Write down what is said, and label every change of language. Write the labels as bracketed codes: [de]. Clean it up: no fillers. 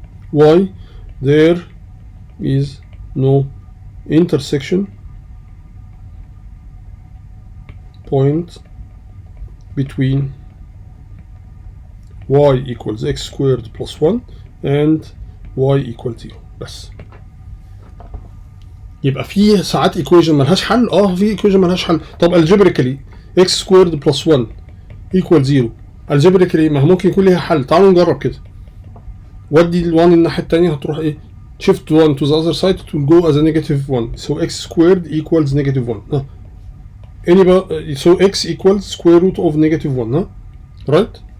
[en] Why? There is no intersection point between y equals x squared plus 1 and y equals 0 بس. [ar] يبقى في ساعات equation ملهاش حل. في equation ملهاش حل. [en] طب algebraically x squared plus 1 equals 0 algebraically [ar] ما ممكن يكون ليها حل. تعالوا نجرب كده. ودي ال1 الناحية التانية هتروح ايه؟ [en] shift 1 to the other side, it will go as a negative 1. So x squared equals negative 1. So x equals square root of negative 1. Right?